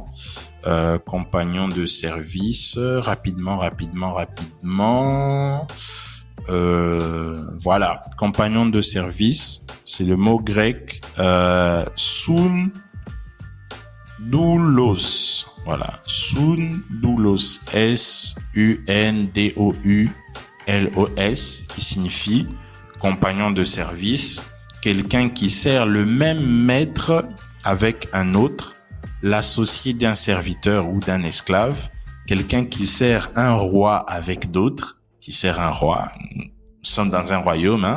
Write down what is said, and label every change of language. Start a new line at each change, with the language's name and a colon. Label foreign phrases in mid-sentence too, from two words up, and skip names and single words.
French: Compagnon de service, rapidement. Voilà, compagnon de service, c'est le mot grec soundoulos. Voilà, soundoulos, S-U-N-D-O-U-L-O-S, qui signifie compagnon de service, quelqu'un qui sert le même maître avec un autre, l'associé d'un serviteur ou d'un esclave, quelqu'un qui sert un roi avec d'autres, qui sert un roi. Nous sommes dans un royaume, hein.